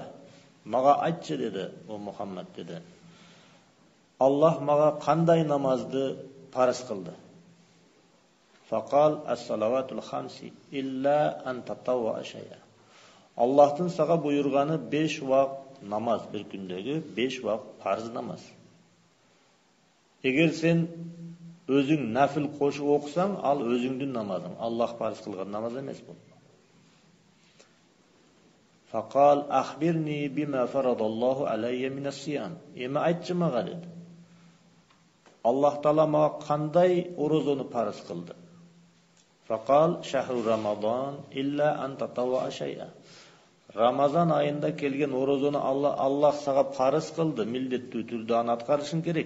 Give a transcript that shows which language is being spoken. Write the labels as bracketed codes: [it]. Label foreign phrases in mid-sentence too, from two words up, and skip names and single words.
[uz] Maga aytchi dedi, o Muhammad dedi. Alloh maga qanday namozni farz qildi? [ar] فقال الصلوات الخمس إلا أن تطوع شيئا. [uz] Allohning saga buyurgani 5 vaqt namoz, bir kundagi 5 vaqt farz namoz. [tr] Eğer sen özün [uz] nafil qo'shib o'qisang, al o'zingning namozing. Alloh farz qilgan namoz emas bu. [ar] فقال أخبرني بما فرض الله علي من الصيام. [uz] Ema aytchi maga dedi. Alloh taolo maga qanday ro'zani farz qildi? [ar] فقال شهر رمضان إلا أن تطوع شيئا. [uz] Ramazon oyida kelgan ro'zani Alloh saga farz qildi, millatli turda atqarishing kerak.